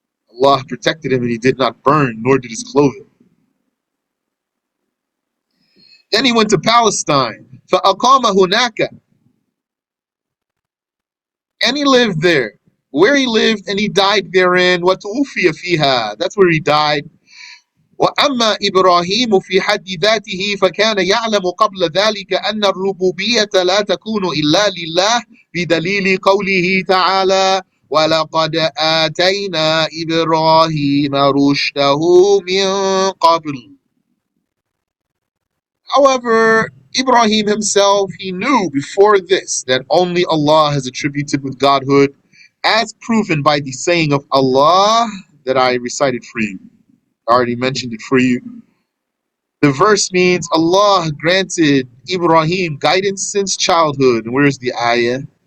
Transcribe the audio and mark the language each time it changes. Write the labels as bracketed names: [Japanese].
[English] Allah protected him and he did not burn, nor did his clothing. Then he went to Palestine. [Arabic] فَأَقَامَ هُنَاكَ. [English] And he lived there. Where he lived and he died therein. [Arabic] وَتُوفِيَ فِيهَا. [English] That's where he died. [Arabic] وأما إبراهيم في حد ذاته فكان يعلم قبل ذلك أن الربوبية لا تكون إلا لله بدليل قوله تعالى ولقد آتينا إبراهيم رشده من قبل. [English] However, Ibrahim himself, he knew before this that only Allah has attributed with godhood, as proven by the saying of Allah that I recited for you. I already mentioned it for you. The verse means Allah granted Ibrahim guidance since childhood. And where's the ayah?